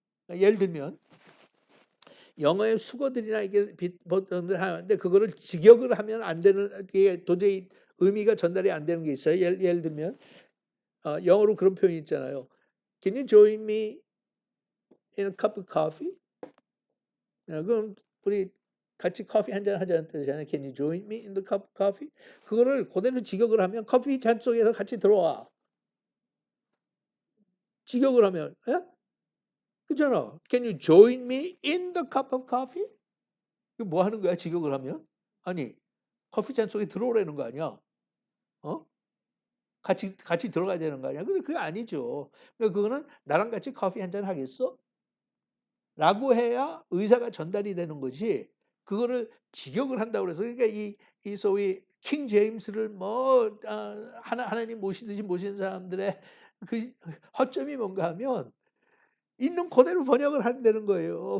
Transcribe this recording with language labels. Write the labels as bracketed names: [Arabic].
[Korean] 예를 들면 영어의 수거들이나 이게 하는데 그거를 직역을 하면 안 되는, 게 도저히 의미가 전달이 안 되는 게 있어요. 예를 들면 영어로 그런 표현이 있잖아요. [English] Can you join me in a cup of coffee? [Korean] 그럼 우리 같이 커피 한 잔 하자는 뜻이잖아요. [English] Can you join me in the cup of coffee? [Korean] 그거를 그대로 직역을 하면 커피 잔 속에서 같이 들어와. 직역을 하면, 예? 그잖아. [English] Can you join me in the cup of coffee? [Korean] 이거 뭐 하는 거야, 직역을 하면? 아니, 커피 잔 속에 들어오라는 거 아니야? 어? 같이 들어가야 되는 거 아니야? 근데 그게 아니죠. 그러니까 그거는 나랑 같이 커피 한 잔 하겠어? 라고 해야 의사가 전달이 되는 거지. 그거를 직역을 한다고 그래서 그러니까 이 소위 킹 제임스를 뭐 하나님 모시듯이 모시는 사람들의 그 허점이 뭔가 하면 있는 그대로 번역을 한다는 거예요.